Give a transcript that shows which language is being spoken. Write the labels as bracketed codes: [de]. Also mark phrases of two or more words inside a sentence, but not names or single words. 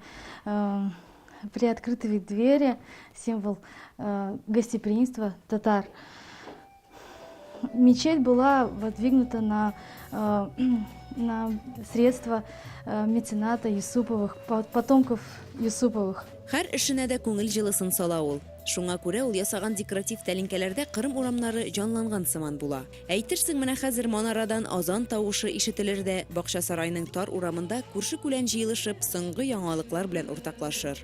[ru] Приоткрытые двери, символ гостеприимства татар. Мечеть была воздвигнута на средства мецената Юсуповых, потомков Юсуповых. [tt] Һәр эшенә дә күңел җылысын сала ул. Шуңа күрә ул ясаган декоратив тәлинкәләрдә Кырым урамнары җанланган сыман була. Әйтерсең, менә хәзер манарадан азан тавышы ишетелер дә, Бакча сарайының тар урамында күрше-күлән җыелышып, соңгы яңалыклар белән уртаклашыр.